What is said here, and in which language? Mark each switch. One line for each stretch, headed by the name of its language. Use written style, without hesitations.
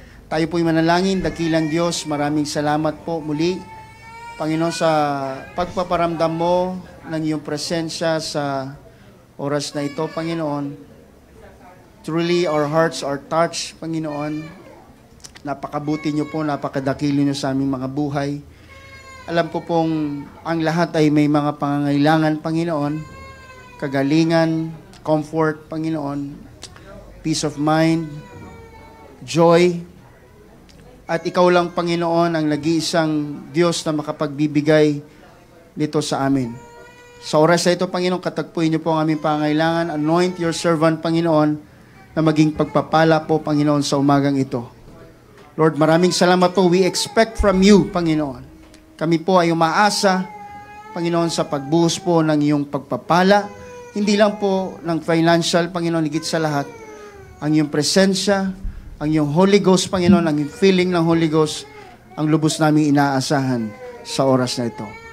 Filipino: Tayo po'y manalangin, dakilang Diyos, maraming salamat po muli, Panginoon, sa pagpaparamdam mo ng iyong presensya sa oras na ito, Panginoon.
English: Truly, our hearts are touched, Panginoon.
Filipino: Napakabuti niyo po, napakadakilo niyo sa aming mga buhay. Alam ko pong ang lahat ay may mga pangangailangan, Panginoon. Kagalingan,
English: comfort, Panginoon. Peace of mind, joy.
Filipino: At ikaw lang, Panginoon, ang nag-iisang Diyos na makapagbibigay nito sa amin. Sa oras na ito, Panginoon, katagpuin niyo po ang aming pangangailangan.
English: Anoint your servant,
Filipino: Panginoon, na maging pagpapala po, Panginoon, sa umagang ito. Lord, maraming salamat po.
English: We expect from you, Panginoon.
Filipino: Kami po ay umaasa, Panginoon, sa pagbuhos po ng iyong pagpapala. Hindi lang po ng financial, Panginoon, higit sa lahat. Ang iyong presensya, ang iyong Holy Ghost, Panginoon, ang iyong feeling ng Holy Ghost, ang lubos namin inaasahan sa oras na ito.